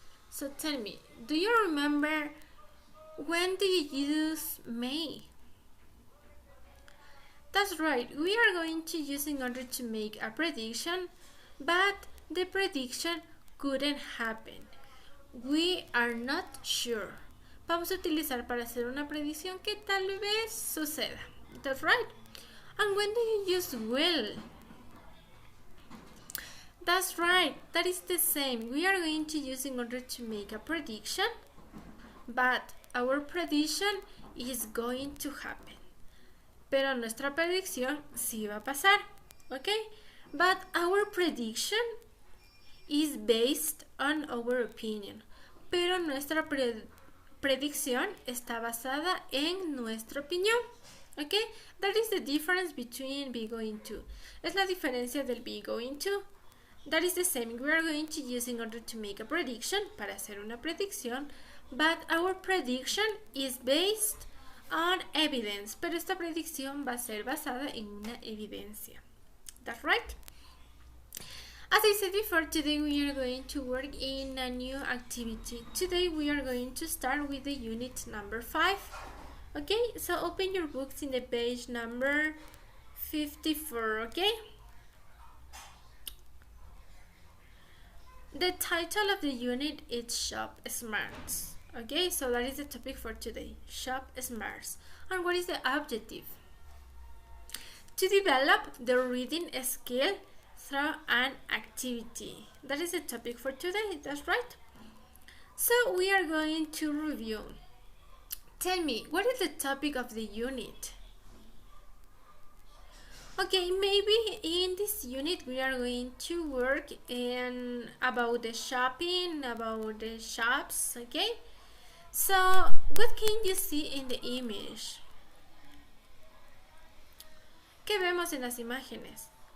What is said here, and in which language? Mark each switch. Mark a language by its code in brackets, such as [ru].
[en] So tell me, do you remember when do you use may? That's right, we are going to use in order to make a prediction, but the prediction couldn't happen. We are not sure. [es] Vamos a utilizar para hacer una predicción que tal vez suceda. [en] That's right. And when do you use will? That's right. That is the same. We are going to use in order to make a prediction, but our prediction is going to happen. [es] Pero nuestra predicción sí va a pasar. [en] Okay? But our prediction is based on our opinion. [es] Pero nuestra predicción está basada en nuestra opinión. [en] Okay? That is the difference between be going to. [es] Es la diferencia del [en] be going to. That is the same. We are going to use in order to make a prediction, [es] para hacer una predicción. [en] But our prediction is based on evidence. [es] Pero esta predicción va a ser basada en una evidencia. [en] That's right? As I said before, today we are going to work in a new activity. Today we are going to start with the unit number 5. Okay, so open your books in the page number 54, okay? The title of the unit is Shop Smarts. Okay, so that is the topic for today, Shop Smarts. And what is the objective? To develop the reading skill through an activity. That is the topic for today, that's right. So we are going to review. Tell me, what is the topic of the unit? Okay, maybe in this unit we are going to work about the shopping, about the shops, okay? So, what can you see in the image? [es] ¿Qué vemos en las imágenes?